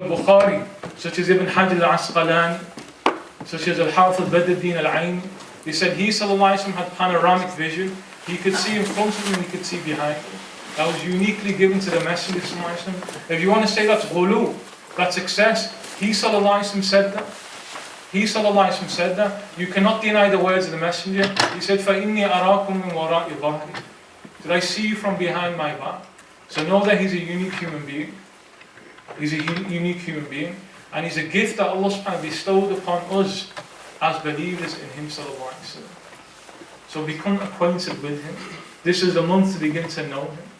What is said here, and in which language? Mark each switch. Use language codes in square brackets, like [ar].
[en] Bukhari, such as Ibn Hajar al-Asqalani, such as Al-Hafiz Badr-Din al-Ayn, he said he had panoramic vision. He could see in front of him and he could see behind him. That was uniquely given to the Messenger. If you want to say that's ghulu, that's excess, he said that. He said that. You cannot deny the words of the Messenger. He said, [ar] فَإِنِّي أَرَاكُمْ مِنْ وَرَاءِ ظَهْرِ. [en] Did I see you from behind my back? So know that he's a unique human being. He's a unique human being. And he's a gift that Allah subhanahu wa ta'ala bestowed upon us as believers in him sallallahu alayhi wa sallam. So become acquainted with him. This is the month to begin to know him.